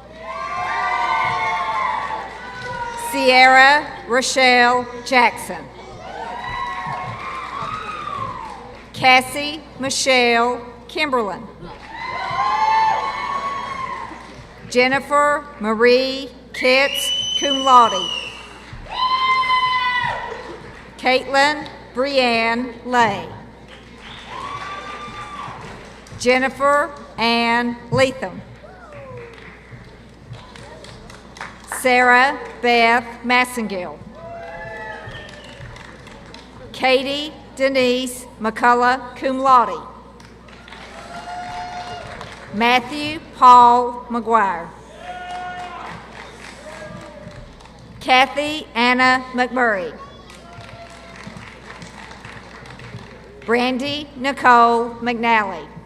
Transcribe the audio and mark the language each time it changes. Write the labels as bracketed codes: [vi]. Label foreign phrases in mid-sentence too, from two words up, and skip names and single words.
[en] Sierra Rochelle Jackson. Cassie Michelle Kimberlin. Jennifer Marie Kitts, [la] cum laude. [en] Caitlin Brianne Lay. Jennifer Ann Leatham. Sarah Beth Massengill. Katie Denise McCullough, [la] cum laude. [en] Matthew Paul McGuire. Kathy Anna McMurray. Brandy Nicole McNally.